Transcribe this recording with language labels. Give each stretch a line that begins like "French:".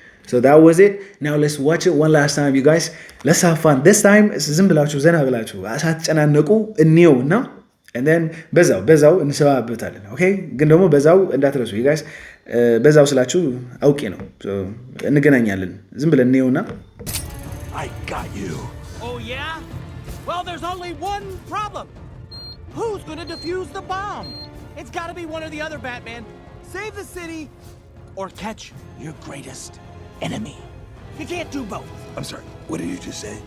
English: So that was it. Now let's watch it one last time, you guys. Let's have fun. This time
Amharic: ዝም ብላችሁ ዘና ብላችሁ ሳትጨናነቁ እንየው እና and then በዛው እንሰባበታለን። ኦኬ ግን ደግሞ በዛው እንዳትረሱ you guys። በዛው ስላችሁ አውቄ ነው። እንገናኛለን። ዝም ብለን እንየውና
English: I got you. Oh, yeah? Well, there's only one problem. Who's gonna defuse the bomb? It's gotta be one or the other, Batman. Save the city or catch your greatest enemy. You can't do both. I'm sorry, what did you just say?